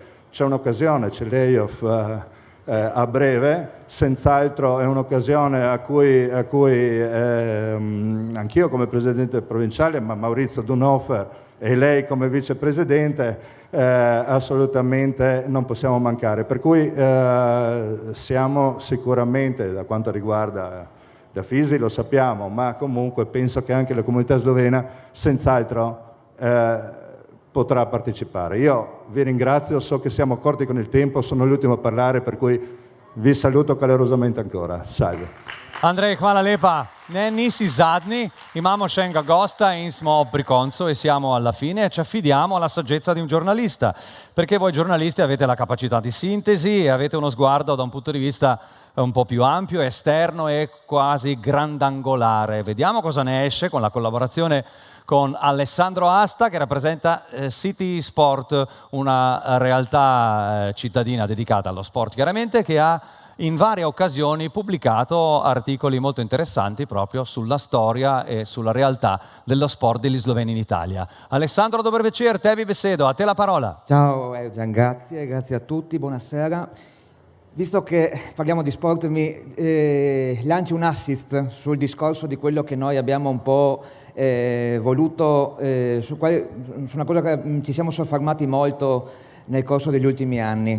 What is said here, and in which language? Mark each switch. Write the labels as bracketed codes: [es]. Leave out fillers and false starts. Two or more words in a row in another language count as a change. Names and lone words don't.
[it] C'è un'occasione, c'è l'EIOF a breve, senz'altro è un'occasione a cui anch'io come presidente provinciale, ma Maurizio Dunhofer e lei come vicepresidente assolutamente non possiamo mancare, per cui siamo sicuramente, da quanto riguarda da Fisi lo sappiamo, ma comunque penso che anche la comunità slovena senz'altro potrà partecipare. Io vi ringrazio, so che siamo corti con il tempo, sono l'ultimo a parlare, per cui vi saluto calorosamente ancora. Salve. [sl] Andrej, hvala lepa. Ne, nisi zadnji, imamo še enega gosta in smo pri koncu [it] e siamo alla fine e ci affidiamo alla saggezza di un giornalista, perché voi giornalisti avete la capacità di sintesi e avete uno sguardo da un punto di vista un po' più ampio, esterno e quasi grandangolare. Vediamo cosa ne esce con la collaborazione con Alessandro Asta, che rappresenta City Sport, una realtà cittadina dedicata allo sport, chiaramente, che ha in varie occasioni pubblicato articoli molto interessanti proprio sulla storia e sulla realtà dello sport degli sloveni in Italia. Alessandro, [sl] dober večer, tebi besedo, [it] a te la parola. Ciao Erjan, grazie a tutti, buonasera. Visto che parliamo di sport, mi lanci un assist sul discorso di quello che noi abbiamo un po' voluto, su una cosa che ci siamo soffermati molto nel corso degli ultimi anni.